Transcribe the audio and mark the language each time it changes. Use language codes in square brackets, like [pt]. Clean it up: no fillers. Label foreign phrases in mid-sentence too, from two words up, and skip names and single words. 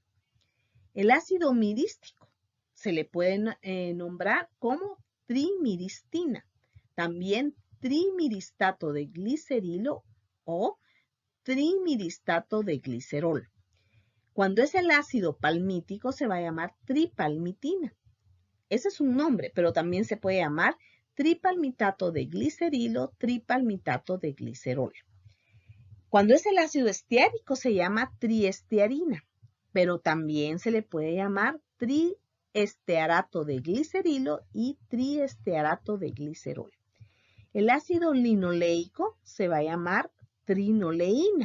[es] El ácido mirístico se le puede nombrar como trimiristina, también trimiristato de glicerilo o trimiristato de glicerol. Cuando es el ácido palmítico se va a llamar tripalmitina. Ese es un nombre, pero también se puede llamar tripalmitato de glicerilo, tripalmitato de glicerol. Cuando es el ácido estiárico se llama triestearina, pero también se le puede llamar triestearato de glicerilo y triestearato de glicerol. El ácido linoleico se va a llamar trinoleína.